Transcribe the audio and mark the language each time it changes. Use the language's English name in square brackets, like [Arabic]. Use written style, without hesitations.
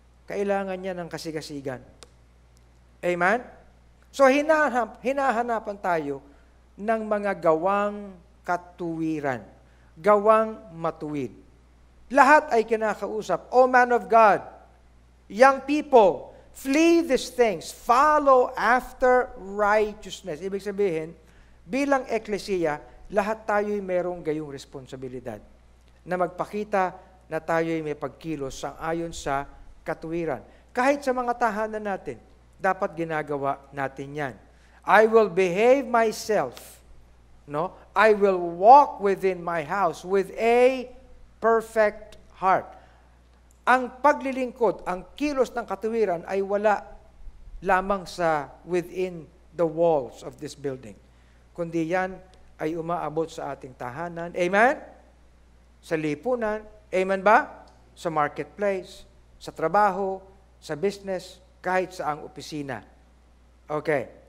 [Filipino] Kailangan niya ng kasigasigan. Amen? So, hinahanapan tayo ng mga gawang katuwiran, gawang matuwid. Lahat ay kinakausap, [English] O man of God, young people, flee these things, follow after righteousness. [Filipino] Ibig sabihin, bilang eklesiya, lahat tayo'y merong gayong responsibilidad na magpakita na tayo'y may pagkilos sang-ayon sa katuwiran. Kahit sa mga tahanan natin, dapat ginagawa natin yan. [English] I will behave myself. No? I will walk within my house with a perfect heart. [Filipino] Ang paglilingkod, ang kilos ng katuwiran ay wala lamang sa [English] within the walls of this building. [Filipino] Kundi yan ay umaabot sa ating tahanan. Amen? Sa lipunan. Amen ba? Sa marketplace, sa trabaho, sa business, kahit sa ang opisina. Okay.